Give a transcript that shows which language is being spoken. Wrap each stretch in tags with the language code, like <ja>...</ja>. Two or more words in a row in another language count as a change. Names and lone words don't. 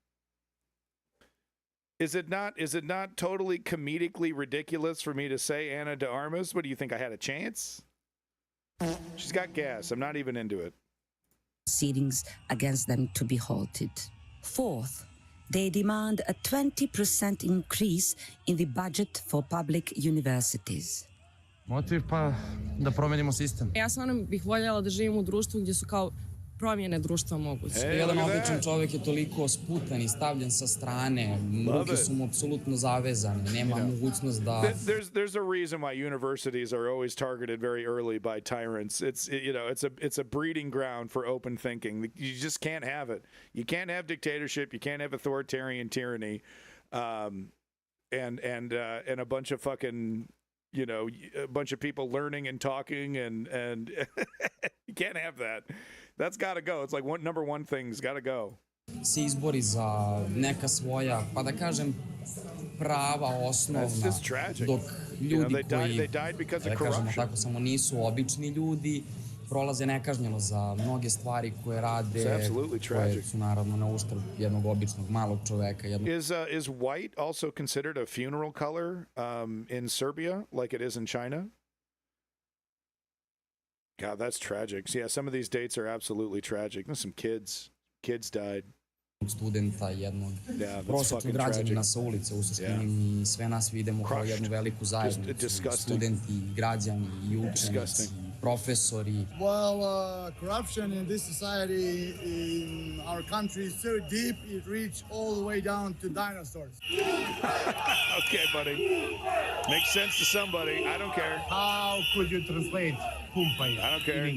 <en>Is it not totally comedically ridiculous for me to say Ana de Armas? What do you think, I had a chance? She's got gas. I'm not even into it. Proceedings against them to be halted. Fourth, they demand a 20% increase in the budget for public universities.</en> <sr>Motiv pa da promenimo sistem. Ja stvarno bih voljela da živim u društvu gdje su kao promjene društva moguće. Jedan običan čovjek je toliko sputan i stavljen sa strane, ruke su mu apsolutno zavezane, nema mogućnost da...</sr> <en>There's a reason why universities are always targeted very early by tyrants. It's a breeding ground for open thinking. You just can't have it. You can't have dictatorship. You can't have authoritarian tyranny, and a bunch of fucking, a bunch of people learning and talking and you can't have that. That's got to go. It's like number one thing's got to go.</en> <sr>Se izbori za neka svoja, pa da kažem, prava osnovna, dok ljudi koji, da kažemo tako, samo nisu obični ljudi, prolaze nekažnjeno za mnoge stvari koje rade, koje su naravno na uštrb jednog običnog malog čoveka.</sr> <en>Is white also considered a funeral color in Serbia like it is in China? God, that's tragic. Yeah, some of these dates are absolutely tragic. There's some kids died.</en> <sr>Studenta, jednog prosječnog građanina sa ulice u suštini, sve nas vidimo kao jednu veliku zajednicu, studenti, građani i učenici, profesori.</sr> <en>Well, corruption in this society, in our country, is so deep, it reaches all the way down to dinosaurs. Okay, buddy. Makes sense to somebody. I don't care. How could you translate Kumpai I don't care.</en>